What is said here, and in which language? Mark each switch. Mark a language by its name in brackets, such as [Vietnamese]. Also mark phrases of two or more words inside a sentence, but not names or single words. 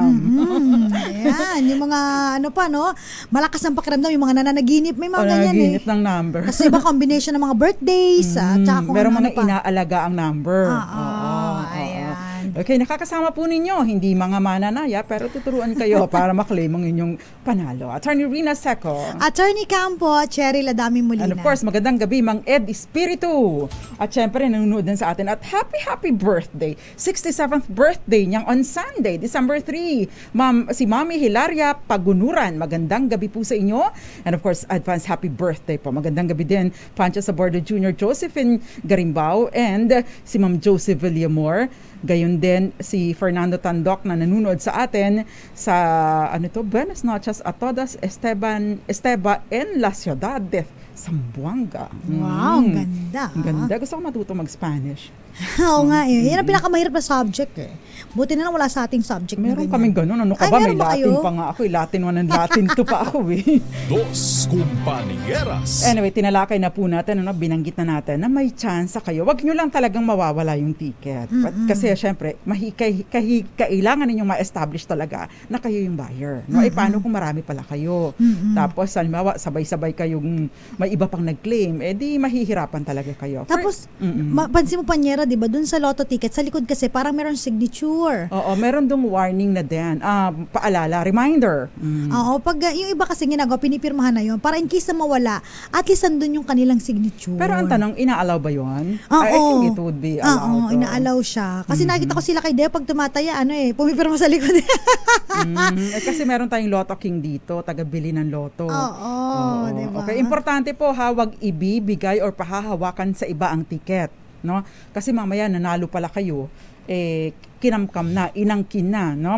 [Filipino] Ayan, yung mga malakas ang pakiramdam, yung mga nananaginip, may mga ganyan Nananaginip ng number. Kasi iba combination ng mga birthdays, at saka kung Meron ano mga inaalaga ang number. Ayan. Okay, nakakasama po ninyo, hindi mga mananaya, pero tuturuan kayo para maklaim ang inyong panalo. Attorney Rina Seco. Attorney Campo, Cherry Ladami Molina. [English] And of course, [Filipino] magandang gabi, Mang Ed Espiritu. At syempre, nanonood din sa atin. At [English] happy birthday. 67th birthday niyang on Sunday, December 3. [Filipino] Si Mami Hilaria Pagunuran. Magandang gabi po sa inyo. [English] And of course, advance happy birthday po. [Filipino] Magandang gabi din, Pancho Sabordo Jr., Josephine Garimbao, and si Ma'am Joseph Villamor. Gayon din si Fernando Tandok na nanonood sa atin sa [Spanish] Buenas noches a todas, Esteba en la ciudad de Zamboanga. [Filipino] Wow, ganda. Ganda. Gusto ko matuto mag-Spanish. Oo nga eh. Yan ang pinakamahirap na subject eh. Buti na lang wala sa ating subject. Meron kaming ganun. Ano ka ba? May Latin pa nga ako. Latin 1 and Latin 2 pa ako eh. [Spanish] Dos Compañeras. [Filipino] Anyway, tinalakay na po natin, binanggit na natin na may chance kayo. Wag nyo lang talagang mawawala yung ticket. Kasi syempre, kailangan ninyong ma-establish talaga na kayo yung buyer. No? Paano kung marami pala kayo? Tapos, halimbawa, sabay-sabay kayong may iba pang nag-claim, di mahihirapan talaga kayo. Tapos, pansin mo, Panyera, di ba, dun sa [English] lotto ticket, [Filipino] sa likod kasi parang meron signature. Oo, meron dong warning na din. Paalala, reminder. Oo, pag yung iba kasi ginagawa, pinipirmahan na yun, para [English] in case [Filipino] na mawala, [English] at least [Filipino] andun yung kanilang signature. Pero ang tanong, inaalaw ba yun? Oo. [English] I think it would be allowed. [Filipino] Oo, inaalaw siya. Kasi nakita ko sila kay Deo, pag tumataya, pumipirma sa likod. Kasi meron tayong Lotto King dito, taga-bili ng loto. Oo, diba? Okay, importante po, wag ibibigay or pahahawakan sa iba ang ticket. No? Kasi mamaya nanalo pala kayo, kinamkam na, inangkin na, no?